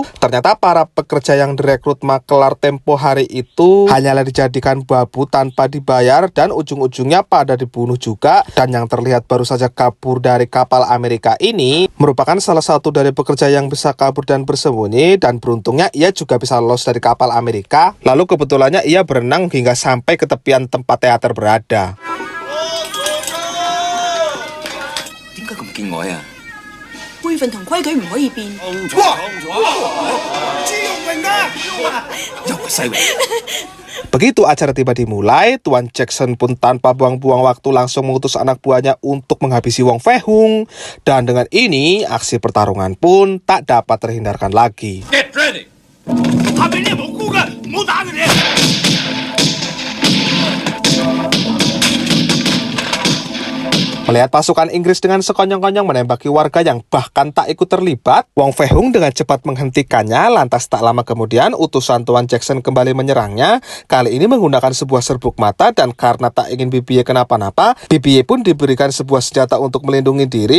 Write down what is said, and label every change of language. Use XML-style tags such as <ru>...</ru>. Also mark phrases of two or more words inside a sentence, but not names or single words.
<id>Ternyata para pekerja yang direkrut makelar tempo hari itu hanyalah dijadikan babu tanpa dibayar, dan ujung-ujungnya pada dibunuh juga. Dan yang terlihat baru saja kabur dari kapal Amerika ini merupakan salah satu dari pekerja yang bisa kabur dan bersembunyi, dan beruntungnya ia juga bisa lolos dari kapal Amerika. Lalu kebetulannya ia berenang hingga sampai ke tepian tempat teater berada.</id> <yue>點解咁見外啊？輩分同規矩唔可以變。又係西榮。</yue> <id>Begitu acara tiba dimulai, Tuan Jackson pun tanpa buang-buang waktu langsung mengutus anak buahnya untuk menghabisi Wong Fei Hung. Dan dengan ini, aksi pertarungan pun tak dapat terhindarkan lagi.</id> <en>Get ready！</en> <yue>下邊啲無辜嘅，唔好打佢哋。</yue> <id>Melihat pasukan Inggris dengan sekonyong-konyong menembaki warga yang bahkan tak ikut terlibat, Wong Fei Hung dengan cepat menghentikannya. Lantas tak lama kemudian utusan Tuan Jackson kembali menyerangnya, kali ini menggunakan sebuah serbuk mata, dan karena tak ingin Bibiye kenapa-napa, Bibiye pun diberikan sebuah senjata untuk melindungi diri.</id>